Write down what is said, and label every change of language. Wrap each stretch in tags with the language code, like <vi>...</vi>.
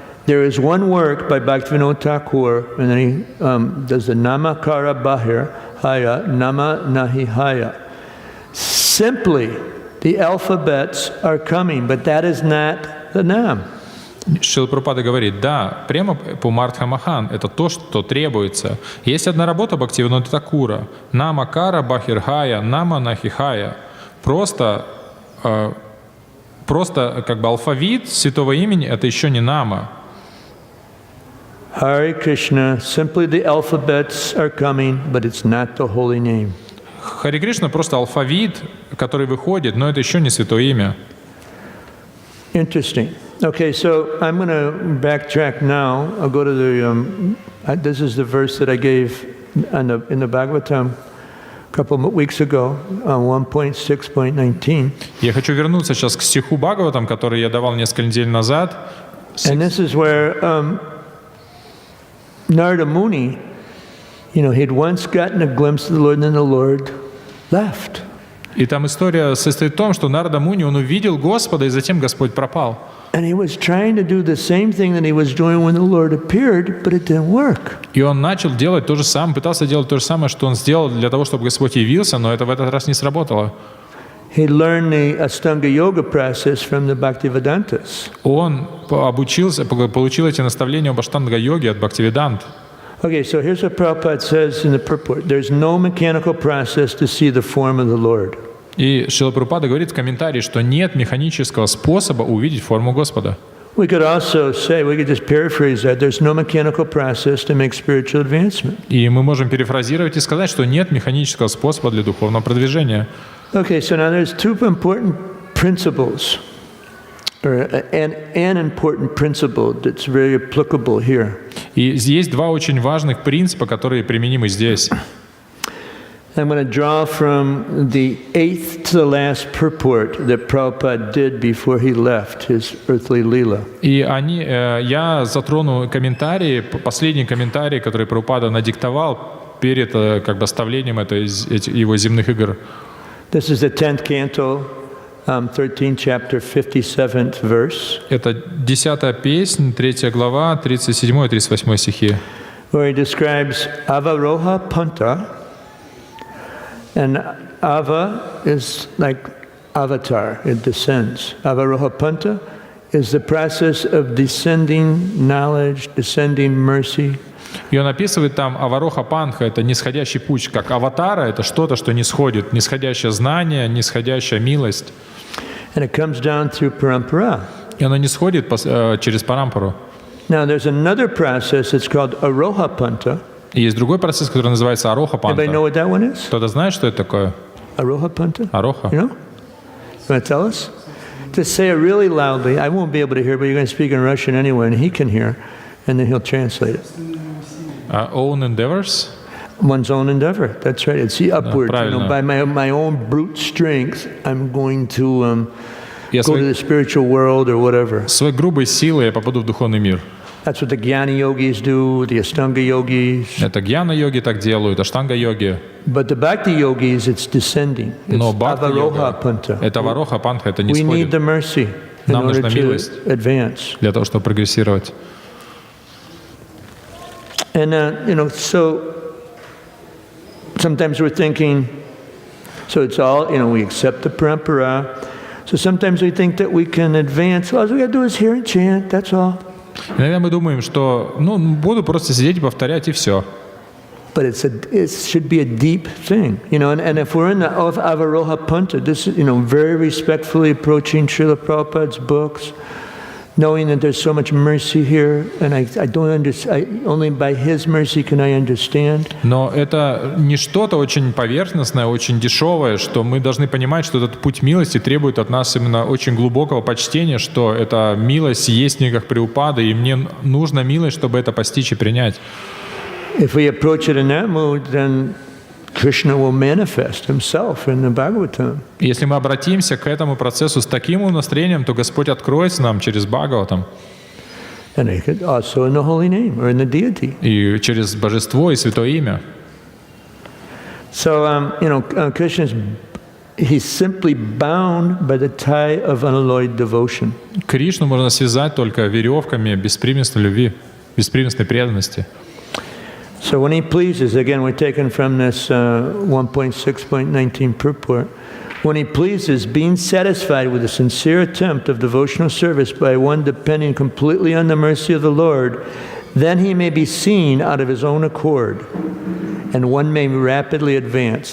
<en>There is one work by Bhaktivinoda Thakur, and then he does the</en> <bn>Namakara Bahir Haya, Nama Nahi Haya.</bn> <en>Simply, the alphabets are coming, but that is not the Nam.</en> <ru>Шрила Прабхупада говорит, да, према пумартха махан — это то, что требуется. Есть одна работа Бхактивинода Thakura.</ru> <bn>Нама кара бахирхая, нама нахихая.</bn> <ru>Просто как бы алфавит святого имени — это еще не нама.</ru> <en>Hare Krishna, simply the alphabets are coming, but it's not the holy name.</en> <ru>Харе Кришна — просто алфавит, который выходит, но это еще не святое имя.</ru> <en>Interesting. Okay, so I'm going to backtrack now. I'll go to the, this is the verse that I gave in the Bhagavatam a couple of weeks ago, 1.6.19.</en> <ru>Я хочу вернуться сейчас к стиху Бхагаватам, который я давал несколько недель назад.</ru> <en>And this is where Narada Muni, he'd once gotten a glimpse of the Lord, and then the Lord left.</en> <ru>И там история состоит в том, что Нарада Муни, он увидел Господа, и затем Господь пропал.</ru> <en>And he was trying to do the same thing that he was doing when the Lord appeared, but it didn't work.</en> <ru>И он начал делать то же самое, пытался делать то же самое, что он сделал для того, чтобы Господь явился, но это в этот раз не сработало.</ru> <en>He learned the Astanga Yoga process from the Bhaktivedantas.</en> <ru>Он обучился, получил эти наставления об аштанга-йоге от Бхактивидант.</ru> <en>Okay, so here's what Prabhupada says in the purport. There's no mechanical process to see the form of the Lord.</en> <ru>И Шрила Прабхупада говорит в комментарии, что нет механического способа увидеть форму Господа.</ru> <en>We could also say, we could just paraphrase that, there's no mechanical process to make spiritual advancement.</en> <ru>И мы можем перефразировать и сказать, что нет механического способа для духовного продвижения.</ru> <en>Okay, so now there's two important principles, or an important principle that's very applicable here.</en> <ru>И есть два очень важных принципа, которые применимы здесь.</ru> <en>I'm going to draw from the 8th to the last purport that Prabhupada did before he left his earthly lila.</en> <ru>И я затрону комментарии, последние комментарии, которые Прабхупада надиктовал перед как бы оставлением его земных игр.</ru> <en>This is the 10th canto, 13th chapter, 57th verse.</en> <ru>Это 10-я песнь, 3 глава, 37 и 38 стихи.</ru> <en>Where he describes Avaroha Panta. And Ava is like avatar, it descends. Avaroha Panta is the process of descending knowledge, descending mercy.</en> <ru>И он описывает там авароха панха, это нисходящий путь, как аватара, это что-то, что нисходит, нисходящее знание, нисходящая милость.</ru> <en>And it comes down through parampara.</en> <ru>И оно нисходит через парампару.</ru> <en>Now there's another process, it's called Aroha Panta.</en> <ru>И есть другой процесс, который называется ароха панха.</ru> <en>Anybody know what that one is?</en> <ru>Кто-то знает, что это такое?</ru> <en>Aroha Panta?</en> <ru>Ароха.</ru> <en>You know? You want to tell us? Just say it really loudly. I won't be able to hear, but you're going to speak in Russian anyway, and he can hear, and then he'll translate it. Own endeavors? One's own endeavor. That's right. It's the upward. By my own brute strength, I'm going to go to the spiritual world or whatever.</en> <ru>Своей грубой силой я попаду в духовный мир.</ru> <en>That's what the Jnana yogis do, the Astanga yogis.</en> <ru>Это гьяна-йоги так делают, аштанга-йоги.</ru> <en>But the Bhakti yogis, it's descending. It's Avaroha Panta.</en> <ru>Это авароха панха, это не</ru> <en>We need the mercy in</en> <ru>Нам</ru> <en>order</en> <ru>нужна</ru> <en>to</en> <ru>милость</ru> <en>advance.</en> <ru>для того, чтобы прогрессировать.</ru> <en>And so sometimes we're thinking, so it's all, we accept the parampara. So sometimes we think that we can advance. All we got to do is hear and chant, that's all.</en> <ru>Иногда мы думаем, что буду просто сидеть и повторять, и все.</ru> <en>But it should be a deep thing, you know. And if we're in the Avaroha Punta, this is, you know, very respectfully approaching Srila Prabhupada's books, knowing that there's so much mercy here, and I don't understand. Only by His mercy can I understand.</en> <ru>Но это не что-то очень поверхностное, очень дешевое, что мы должны понимать, что этот путь милости требует от нас именно очень глубокого почтения, что эта милость есть в книгах Прабхупады, и мне нужна милость, чтобы это постичь и принять.</ru> <en>If we approach it in that mood, then Krishna will manifest Himself in the Bhagavatam.</en> <ru>Если мы обратимся к этому процессу с таким настроением, то Господь откроется нам через Бхагаватам.</ru> <en>And also in the holy name or in the deity.</en> <ru>И через божество и святое имя.</ru> <en>So, you know, Krishna he's simply bound by the tie of unalloyed devotion.</en> <ru>Кришну можно связать только веревками беспримесной любви, беспримесной преданности.</ru> <en>So when He pleases, again, we're taken from this 1.6.19 purport. When He pleases, being satisfied with a sincere attempt of devotional service by one depending completely on the mercy of the Lord, then He may be seen out of His own accord, and one may rapidly advance.</en>